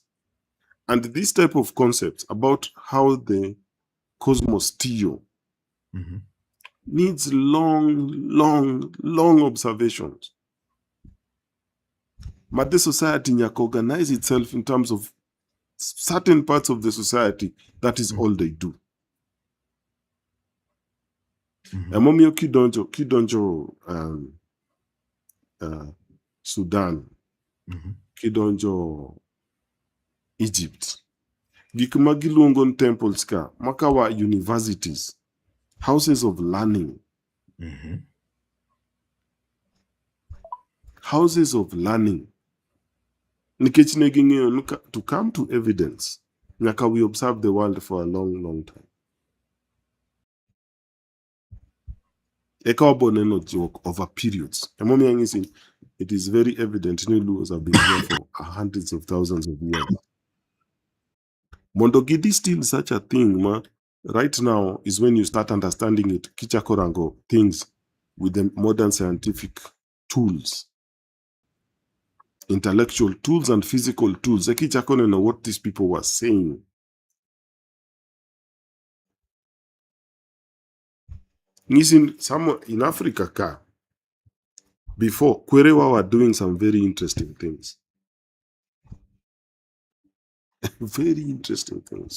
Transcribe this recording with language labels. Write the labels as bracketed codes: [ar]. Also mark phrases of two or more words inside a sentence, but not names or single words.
[en] And this type of concept about how the cosmos theo needs long observations. But the society nyaka organize itself in terms of certain parts of the society. That is all they do. [luo] Momio kidonjo Sudan, Mhm. kidonjo Egypt. Gik ma giluongo ni temples ka, [en] makawa universities, houses of learning. Mhm. Houses of learning. [luo] Nikech ne ging'eyo ni [en] to come to evidence, nyaka we observe the world for a long, long time. [luo] Eka waboneno joke [en] over periods. [luo] Emomiyo ang'isi, [en] it is very evident ni Luos have been here for hundreds of thousands of years. [luo] Mondo gidistill [en] such a thing, right now is when you start understanding it, [luo] kichako rango [en] things with the modern scientific tools, intellectual tools and physical tools. [luo] Kichako neno [en] what these people were saying. Some in Africa, before, Kwerewa were doing some very interesting things. Very interesting things.